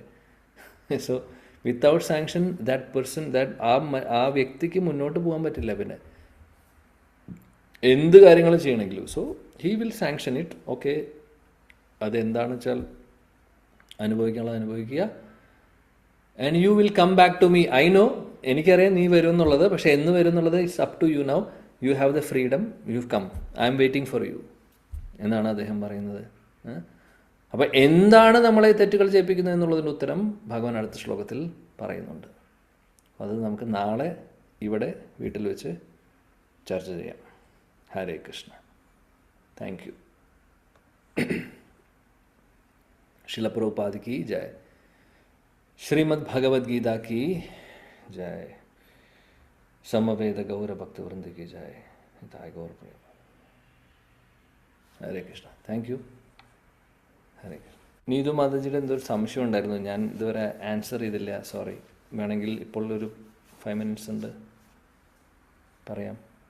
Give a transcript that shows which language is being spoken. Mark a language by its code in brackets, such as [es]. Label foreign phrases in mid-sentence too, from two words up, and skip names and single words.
[en] so without sanction [ml] ആ വ്യക്തിക്ക് മുന്നോട്ട് പോകാൻ പറ്റില്ല. പിന്നെ എന്ത് കാര്യങ്ങളും ചെയ്യണമെങ്കിലും [en] so he will sanction it. [ml] ഓക്കെ, അതെന്താണെന്ന് വെച്ചാൽ അനുഭവിക്കാനുള്ളത് അനുഭവിക്കുക. [en] And you will come back to me. I know, [ml] എനിക്കറിയാം നീ വരും എന്നുള്ളത്. പക്ഷേ എന്ന് വരും എന്നുള്ളത് [en] it's up to you now. You have the freedom, you come, I'm waiting for you [ml] എന്നാണ് അദ്ദേഹം പറയുന്നത്. അപ്പോൾ എന്താണ് നമ്മളെ തെറ്റുകൾ ചെയ്യിപ്പിക്കുന്നത് എന്നുള്ളതിൻ്റെ ഉത്തരം ഭഗവാൻ അടുത്ത ശ്ലോകത്തിൽ പറയുന്നുണ്ട്. അത് നമുക്ക് നാളെ ഇവിടെ വീട്ടിൽ വെച്ച് ചർച്ച ചെയ്യാം. [sa] ഹരേ കൃഷ്ണ. [en] thank you. [hi] शील प्रभुपाद की जय. ശ്രീമദ് ഭഗവത്ഗീത की जय. समवेद गौर भक्तवृंद की जय. हिताय गौर प्रेम. [sa] ഹരേ കൃഷ്ണ. [en] thank you. [sa] ഹരേ കൃഷ്ണ. [ml] നീതു മാതാജിയുടെ എന്തൊരു സംശയം ഉണ്ടായിരുന്നു, ഞാൻ ഇതുവരെ ആൻസർ ചെയ്തില്ല. സോറി. വേണമെങ്കിൽ ഇപ്പോൾ ഒരു 5 minutes ഉണ്ട്, പറയാം.